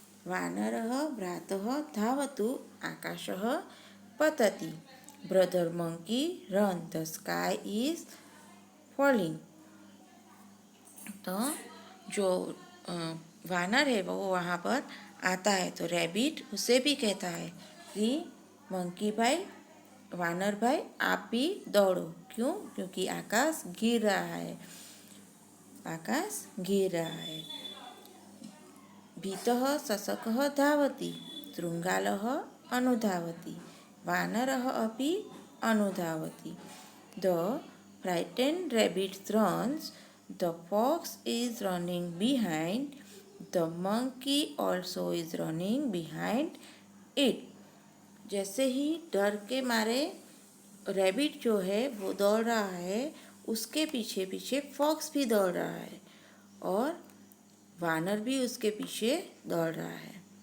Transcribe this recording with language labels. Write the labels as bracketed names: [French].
[Sanskrit] वानरः भ्रातः धावतु, आकाशः पतति। [English] Brother monkey run, the sky is falling. [Hindi] तो जो वानर है वो वहाँ पर आता है, तो रैबिट उसे भी कहता है कि मंकी भाई, वानर भाई आप भी दौड़ो। क्यों? क्योंकि आकाश गिर रहा है, आकाश गिर रहा है। [Sanskrit] भीतः शशकः धावति, शृङ्गालः अनुधावति, वानरः अपि अनुधावति। [English] The frightened rabbit runs, the fox is running behind, the monkey also is running behind it. [Hindi] जैसे ही डर के मारे रैबिट जो है वो दौड़ रहा है, उसके पीछे पीछे फॉक्स भी दौड़ रहा है और वानर भी उसके पीछे दौड़ रहा है।